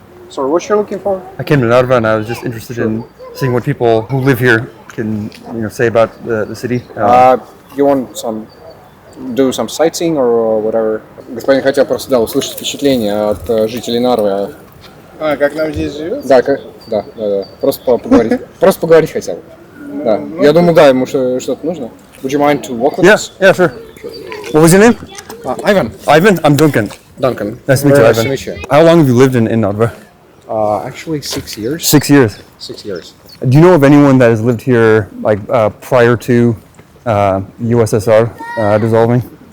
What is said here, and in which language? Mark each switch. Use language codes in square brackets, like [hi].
[en] Sorry, what you're looking for? I came to Narva and I was just interested in seeing what people who live here can, say about the city. You want do some sightseeing or whatever? [ru] Господин хотел просто, услышать впечатление от жителей Нарвы. Как нам здесь живется? Да. Просто поговорить. Просто поговорить хотел. Да. Я думаю, да, ему что-то нужно. [en] Would you mind to walk with us? Yeah, sure. What was your name? Ivan. Ivan? I'm Duncan. Duncan. Nice to meet you, Nice Ivan. to meet you. How long have you lived in Narva? Actually 6 years. 6 years. 6 years. Do you know of anyone that has lived here prior to USSR dissolving?